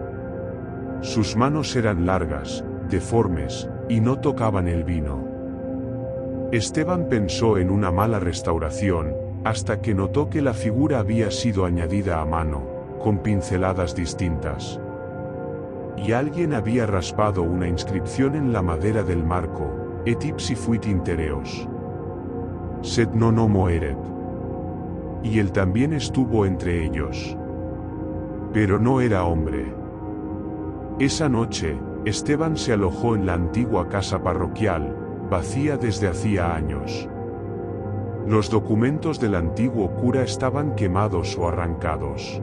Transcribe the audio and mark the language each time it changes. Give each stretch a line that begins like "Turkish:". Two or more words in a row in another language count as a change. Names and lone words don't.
Spanish: Sus manos eran largas, deformes, y no tocaban el vino. Esteban pensó en una mala restauración, hasta que notó que la figura había sido añadida a mano, con pinceladas distintas. Y alguien había raspado una inscripción en la madera del marco:
Latin: Et ipsi fuit intereos. Sed non homo eret.
Spanish: Y él también estuvo entre ellos. Pero no era hombre. Esa noche, Esteban se alojó en la antigua casa parroquial, vacía desde hacía años. Los documentos del antiguo cura estaban quemados o arrancados.